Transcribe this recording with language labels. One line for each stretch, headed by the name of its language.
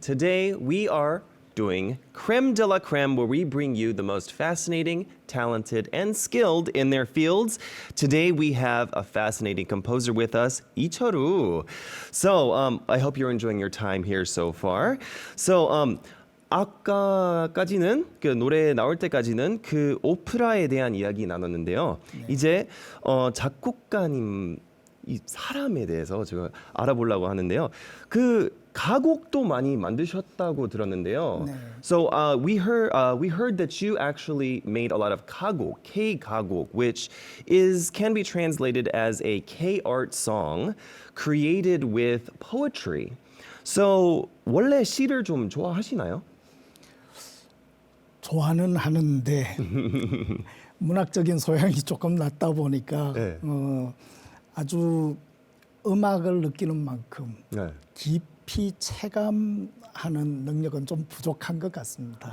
English: Today, we are doing Creme de la Creme, where we bring you the most fascinating, talented, and skilled in their fields. Today, we have a fascinating composer with us, Ichoru. So, I hope you're enjoying your time here so far.
Korean: So, 아까까지는 그 노래 나올 때까지는 그 오페라에 대한 이야기 나눴는데요. 이제 작곡가님 이 사람에 대해서 제가 알아보려고 하는데요. 그 가곡도 많이 만드셨다고 들었는데요. 네.
English: So we heard that you actually made a lot of 가곡, K 가곡, which can be translated as a K art song created with poetry.
Korean: So 원래 시를 좀 좋아하시나요? 좋아는 하는데 문학적인 소양이 조금 낮다 보니까 네. 아주 음악을 느끼는 만큼 네. 깊이 체감하는 능력은 좀 부족한 것 같습니다.